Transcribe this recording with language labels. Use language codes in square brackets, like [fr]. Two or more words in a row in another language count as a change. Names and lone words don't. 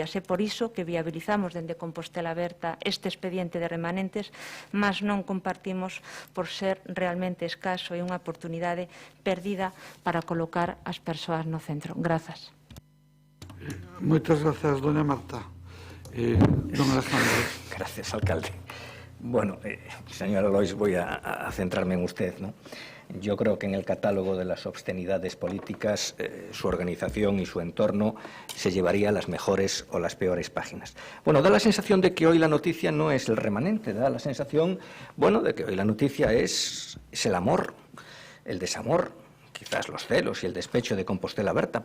[gl] É por iso que viabilizamos dende Compostela Aberta este expediente de remanentes, mas non compartimos por ser realmente escaso e unha oportunidade perdida para colocar as persoas no centro. Grazas. Moitas grazas, doña Marta. Don Alejandro. [es] Gracias, alcalde. Bueno, señora Lois, voy a centrarme en usted, ¿no? Yo creo que en el catálogo de las obscenidades políticas, su organización y su entorno se llevaría las mejores o las peores páginas. Bueno, da la sensación de que hoy la noticia no es el remanente, da la sensación, bueno, de que hoy la noticia es el amor, el desamor, quizás los celos y el despecho de Compostela Aberta.